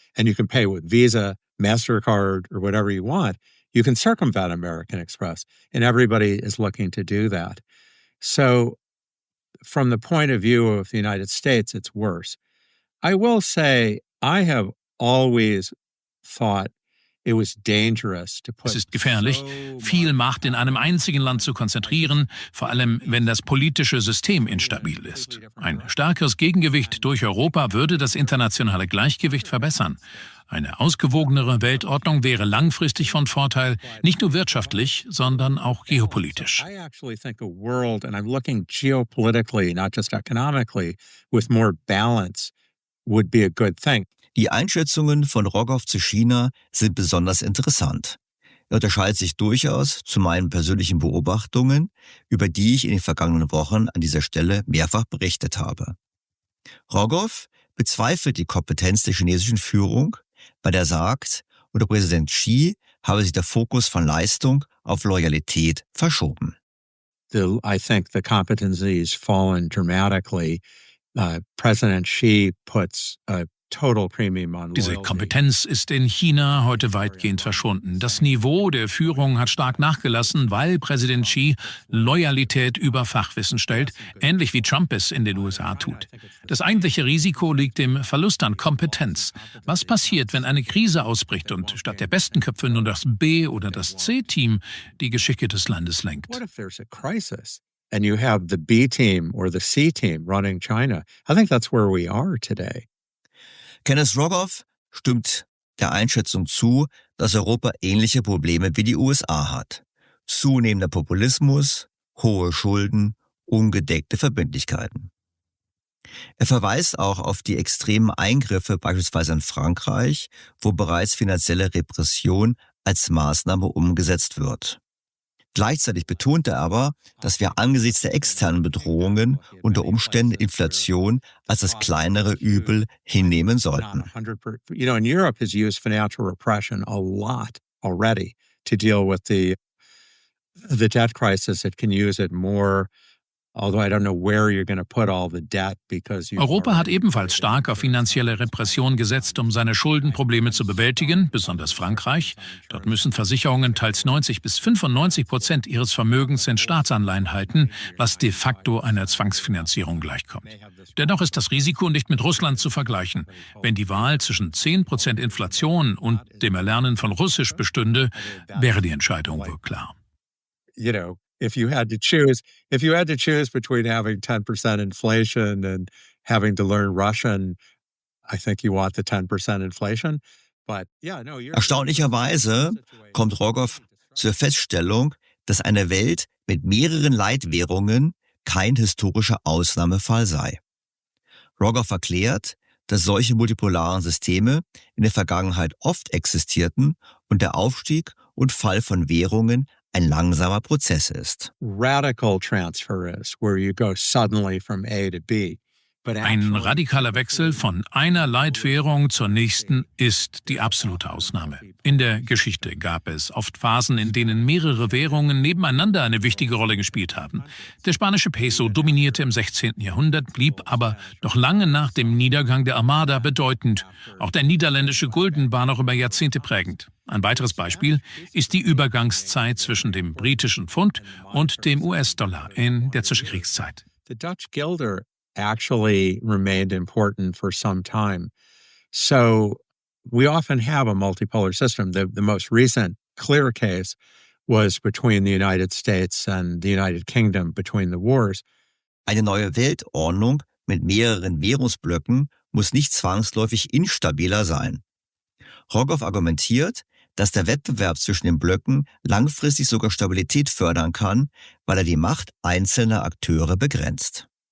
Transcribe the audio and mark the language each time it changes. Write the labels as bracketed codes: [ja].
[en] and you can pay with Visa, MasterCard, or whatever you want, you can circumvent American Express. And everybody is looking to do that. So from the point of view of the United States, it's worse. I will say, I have always thought it was dangerous to put [de] Es ist gefährlich, viel Macht in einem einzigen Land zu konzentrieren, vor allem wenn das politische System instabil ist. Ein stärkeres Gegengewicht durch Europa würde das internationale Gleichgewicht verbessern. Eine ausgewogenere Weltordnung wäre langfristig von Vorteil, nicht nur wirtschaftlich, sondern auch geopolitisch. [en] I actually think a world, and I'm looking geopolitically, not just economically, with more balance would be a good thing. [de] Die Einschätzungen von Rogoff zu China sind besonders interessant. Er unterscheidet sich durchaus zu meinen persönlichen Beobachtungen, über die ich in den vergangenen Wochen an dieser Stelle mehrfach berichtet habe. Rogoff bezweifelt die Kompetenz der chinesischen Führung, weil er sagt, unter Präsident Xi habe sich der Fokus von Leistung auf Loyalität verschoben. [en] I think the competency has fallen dramatically. President Xi puts a total premium on [de] Diese [en] loyalty. [de] Kompetenz ist in China heute weitgehend verschwunden. Das Niveau der Führung hat stark nachgelassen, weil Präsident Xi Loyalität über Fachwissen stellt, ähnlich wie Trump es in den USA tut. Das eigentliche Risiko liegt im Verlust an Kompetenz. Was passiert, wenn eine Krise ausbricht und statt der besten Köpfe nur das B- oder das C-Team die Geschicke des Landes lenkt? [en] What if there's a crisis and you have the B team or the C team running China? I think that's where we are today. [de] Kenneth Rogoff stimmt der Einschätzung zu, dass Europa ähnliche Probleme wie die USA hat. Zunehmender Populismus, hohe Schulden, ungedeckte Verbindlichkeiten. Er verweist auch auf die extremen Eingriffe beispielsweise in Frankreich, wo bereits finanzielle Repression als Maßnahme umgesetzt wird. Gleichzeitig betont er aber, dass wir angesichts der externen Bedrohungen unter Umständen Inflation als das kleinere Übel hinnehmen sollten. [en] In Europe has used financial repression a lot already to deal with the debt crisis. It can use it more. Although I don't know where you're going to put all the debt because [de] Europa hat ebenfalls stark auf finanzielle Repression gesetzt, um seine Schuldenprobleme zu bewältigen, besonders Frankreich. Dort müssen Versicherungen teils 90-95% ihres Vermögens in Staatsanleihen halten, was de facto einer Zwangsfinanzierung gleichkommt. Dennoch ist das Risiko nicht mit Russland zu vergleichen. Wenn die Wahl zwischen 10% Inflation und dem Erlernen von Russisch bestünde, wäre die Entscheidung wohl klar. [en] If you had to choose between having 10% inflation and having to learn Russian, I think you want the 10% inflation. But yeah, no, [de] Erstaunlicherweise kommt Rogoff zur Feststellung, dass eine Welt mit mehreren Leitwährungen kein historischer Ausnahmefall sei. Rogoff erklärt, dass solche multipolaren Systeme in der Vergangenheit oft existierten und der Aufstieg und Fall von Währungen ein langsamer Prozess ist. [en] Radical transfer is where you go suddenly from A to B. [de] Ein radikaler Wechsel von einer Leitwährung zur nächsten ist die absolute Ausnahme. In der Geschichte gab es oft Phasen, in denen mehrere Währungen nebeneinander eine wichtige Rolle gespielt haben. Der spanische Peso dominierte im 16. Jahrhundert, blieb aber noch lange nach dem Niedergang der Armada bedeutend. Auch der niederländische Gulden war noch über Jahrzehnte prägend. Ein weiteres Beispiel ist die Übergangszeit zwischen dem britischen Pfund und dem US-Dollar in der Zwischenkriegszeit. [en] The Dutch guilder actually remained important for some time. So we often have a multipolar system. The most recent clear case was between the United States and the United Kingdom between the wars. [de] Eine neue Weltordnung mit mehreren Währungsblöcken muss nicht zwangsläufig instabiler sein. Rogoff argumentiert, dass der Wettbewerb zwischen den Blöcken langfristig sogar Stabilität fördern kann, weil er die Macht einzelner Akteure begrenzt.